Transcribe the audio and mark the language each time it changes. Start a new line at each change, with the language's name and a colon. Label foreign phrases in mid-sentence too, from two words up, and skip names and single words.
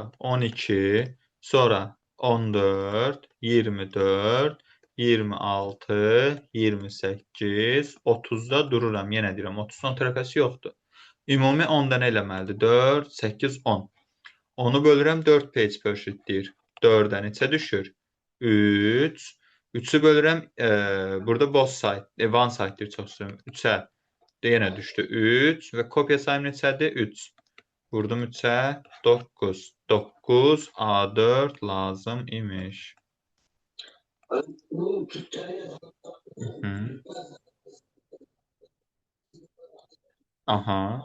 Azerbaijani: 12, sonra 14, 24, 26, 28, 30-da dururam. Yenə deyirəm, 30-dan tərəfəsi yoxdur. Ümumi 10-da nə eləməlidir? 4, 8, 10. Onu bölürəm 4
English: page per sheet
Azerbaijani: deyir. 4-ə neçə düşür? 3. 3-ü bölürəm, burada
English: both side, one side
Azerbaijani: deyir, çox istəyirəm. 3-ə yenə düşdü 3 və kopya sayım neçədir? 3. Vurdum 3-ə 9. 9 A4 lazım imiş. Hı. Aha.